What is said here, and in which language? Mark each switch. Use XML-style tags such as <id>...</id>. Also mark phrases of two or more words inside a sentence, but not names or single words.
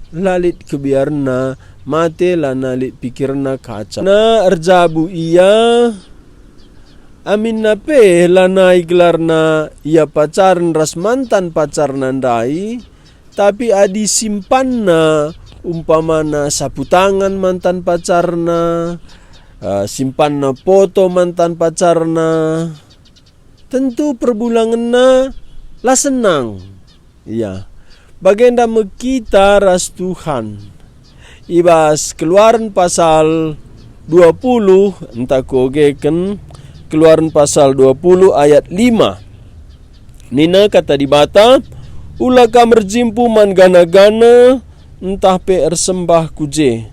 <btx>Lalit kebiarna mate la nalit pikirna kaca. Na erjabu ia amin nape lanai gelarna ia pacaran ras mantan pacar nandai, tapi adi simpanna umpamana sapu tangan mantan pacarna, simpanna foto mantan pacarna. Tentu perbulanganna lah senang. Ya. Bagenda mekita ras Tuhan. Ibas Keluaran pasal 20 entah kogeken Keluaran pasal 20 ayat 5. Nina kata dibata, ulah kamerjimpu man gana-gana entah pe ersembah kuje.</btx>